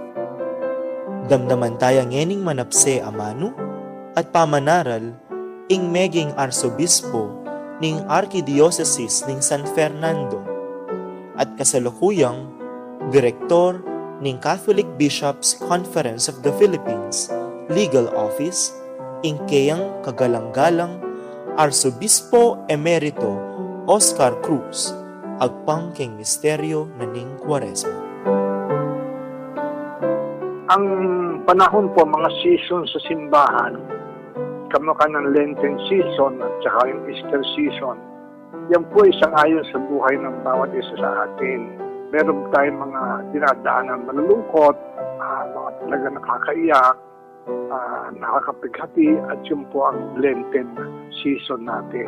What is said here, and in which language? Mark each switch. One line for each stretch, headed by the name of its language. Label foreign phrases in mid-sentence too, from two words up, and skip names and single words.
Pampanga: Damdaman tayo ngening manapse amano at pamanaral ing meging arsobispo ning Archdiocese ning San Fernando at kasalukuyang direktor ning Catholic Bishops Conference of the Philippines Legal Office Ingkeyang kagalang-galang Arsobispo Emerito Oscar Cruz, agpang keng misteryo naning Kwaresma.
Filipino: Ang panahon po, mga season sa simbahan, kamukha ng
English: Lenten season
Filipino: at saka yung
English: Easter season,
Filipino: yan po isang ayon sa buhay ng bawat isa sa atin. Meron tayong mga dinadaanan malulungkot, mga talaga nakakaiyak, nakakapighati, at yun po ang
English: Lenten season
Filipino: natin.